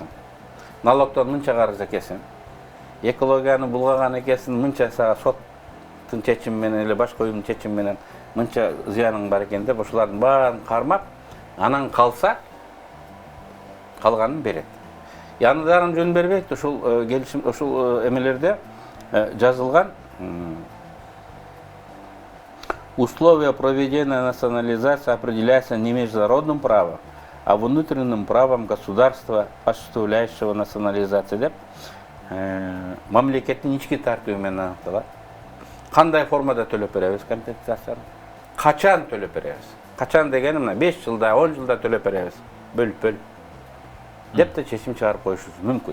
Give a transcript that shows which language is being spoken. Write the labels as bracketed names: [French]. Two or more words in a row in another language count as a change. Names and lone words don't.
[Kyrgyz] Налогдон мынча карыз экесин, экологияны булгаган экесин, мынча сага соттун чечими менен эле башка уюмдун чечими менен мынча зыяның бар экен деп ошолардын баарын кармап, анан калса калганын берет. Янындарын жөн бербейт, ушул келишим, ушул эмелерде жазылган [Russian] условия проведения национализации определяются не международным правом, а внутренним правом государства, осуществляющего национализацию [Kyrgyz] деп мамлекеттин ички тартиби менен аныкталат. Кандай формада төлөп беребиз компенсацияны? Качан төлөп беребиз? Качан дегеним мына 5 жылда, 10 жылда төлөп беребиз. Бөлүп деп да чечим чыгарып коюшубуз мүмкүн.